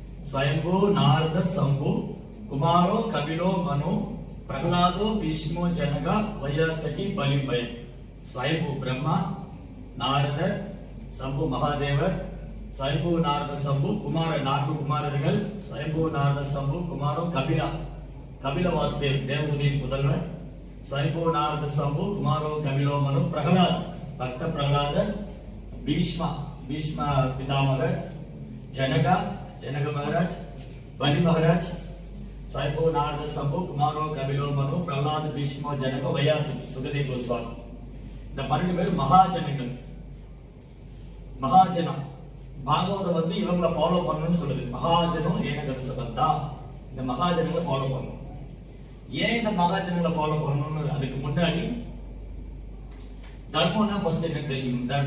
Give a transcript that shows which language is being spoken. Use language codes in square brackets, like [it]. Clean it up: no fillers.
[sa] ஸ்வயம்பு நாரத சம்பு குமாரோ கபிலோ மனு பிரகலாதோ பீஷ்மோ ஜனகா வையாசகி பலிம்பய. [ta] ஸ்வயம்பு பிரம்மா, நாரதர், சம்பு மகாதேவர், ஸ்வயம்பு நாரத சம்பு குமார 4 குமாரர்கள். ஸ்வயம்பு நாரத சம்பு குமாரோ கபிலா, கபில வாசுதேவ் தேவபூதியின் புதல்வர். [sa] स्वयंभू नारद शंभु कुमारो कपिलो मनु प्रहलाद भक्त प्रहलाद भीष्मा भीष्मा पितामह जनका जनक महाराज बलि महाराज स्वयंभू नारद शंभु कुमारो कपिलो मनु प्रहलाद भीष्मो जनक वैयासकि सुखदेव गोस्वामी. [ta] இந்த 12 பேர் மகாஜனங்கள். மகாஜனம் பாகவதம் இவங்களை ஃபாலோ பண்ணணும்னு சொல்லுது. மகாஜனம் [sa] ஏனகதசபந்தா, [ta] இந்த மகாஜனங்களை ஃபாலோ பண்ணணும். ஏன் இந்த மகாஜனங்களை ஃபாலோ பண்ணணும்னு அதுக்கு முன்னாடி தர்மம்னா ஃபர்ஸ்ட் என்ன தெரியும்.